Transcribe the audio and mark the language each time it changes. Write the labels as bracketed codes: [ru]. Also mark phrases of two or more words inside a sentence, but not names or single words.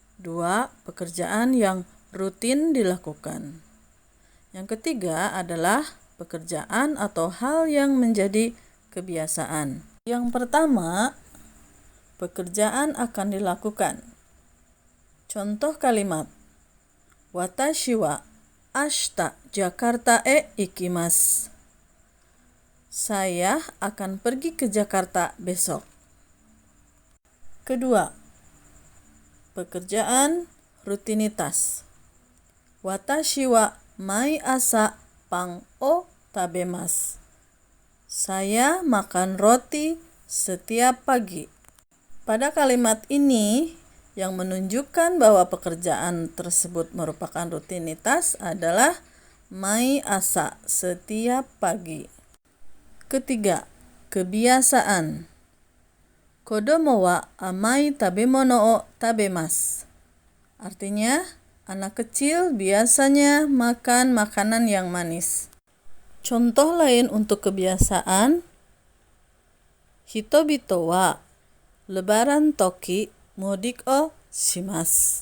[id] Pekerjaan yang rutin dilakukan. Yang ketiga adalah pekerjaan atau hal yang menjadi kebiasaan. Yang pertama, pekerjaan akan dilakukan. Contoh kalimat: [ja] 私は明日Jakartaへ行きます. [id] Saya akan pergi ke Jakarta besok. Kedua, pekerjaan rutinitas. [ja] 私は毎朝パンを食べます. [id] Saya makan roti setiap pagi. Pada kalimat ini, yang menunjukkan bahwa pekerjaan tersebut merupakan rutinitas adalah [ja] 毎朝, [id] setiap pagi. Ketiga, kebiasaan. [ja] 子供は甘い食べ物を食べます. [id] Artinya, anak kecil biasanya makan makanan yang manis. Contoh lain untuk kebiasaan: [ja] Hitobito wa lebaran toki mudik o shimasu.